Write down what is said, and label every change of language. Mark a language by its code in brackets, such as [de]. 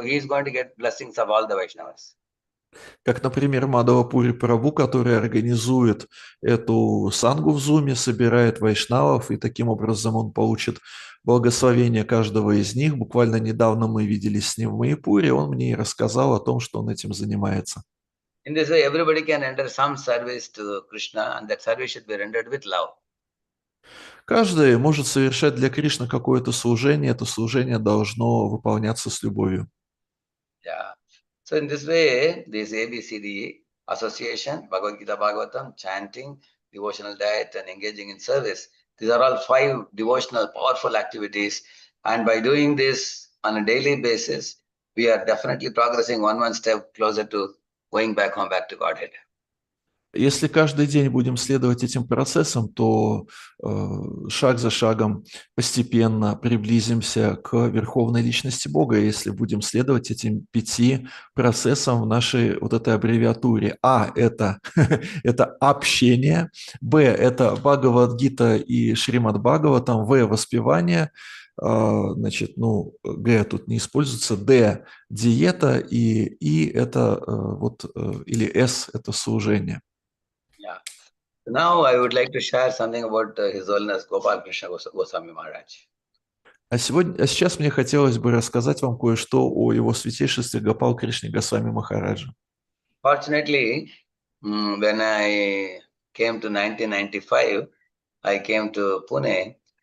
[en] So he's going to get blessings of all the Vaishnavas. [ru] Как, например, Мадхава Пури Прабhu, который организует эту сангу в Зуме, собирает вайшнавов, и таким образом он получит благословение каждого из них. Буквально недавно мы виделись с ним в Майяпуре, он мне и рассказал о том, что он этим занимается. [en] In this way, everybody can render some service to Krishna, and that service should be rendered with love. [ru] Каждый может совершать для Кришны какое-то служение, это служение должно выполняться с любовью. [en] Yeah. So in this way, this ABCD association, Bhagavad Gita Bhagavatam, chanting, devotional diet, and engaging in service, these are all 5 devotional, powerful activities. And by doing this on a daily basis, we are definitely progressing one step closer to going back home, back to Godhead. [ru] Если каждый день будем следовать этим процессам, то шаг за шагом постепенно приблизимся к верховной личности Бога, если будем следовать этим 5 процессам в нашей вот этой аббревиатуре. А – это, это общение, Б – это Бхагавад-гита и Шримад Бхагаватам, В – воспевание, значит, ну, Г тут не используется, Д – диета, и И – это или С – это служение. [en] Yeah. Now I would like to share something about His Holiness Gopal Krishna Goswami Maharaj. [ru] А сейчас мне хотелось бы рассказать вам кое-что о его святейшестве Гопал Кришне Госвами Махараджа. [en] Fortunately, when I came to 1995, I came to Pune.